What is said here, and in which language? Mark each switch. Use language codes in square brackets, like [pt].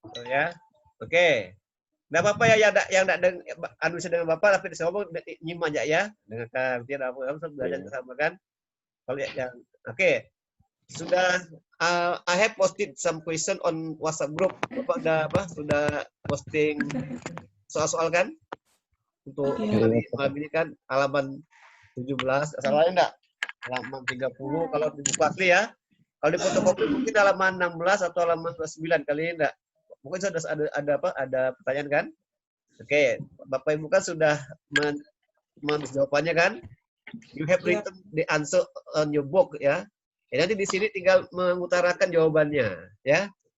[id] Ya. Oke. Enggak apa-apa ya yang enggak anu bisa dengan Bapak tapi disomong nyimak aja ya. Dengarkan tidak apa-apa belajar bersama kan. Kalau yang oke. Sudah [en] I have posted some question on WhatsApp group. [id] Bapak sudah posting soal-soal kan? Untuk malam ini kan halaman 17. Salahnya enggak? Halaman 30 kalau dibuka asli ya. Kalau di fotokopi mungkin halaman 16 atau halaman 29 kali ini enggak. Mungkin sudah ada pertanyaan kan? Oke, Bapak Ibu kan sudah menulis jawabannya kan? [en] You have written the answer on your book ya. [id] Nanti di sini tinggal mengutarakan jawabannya ya.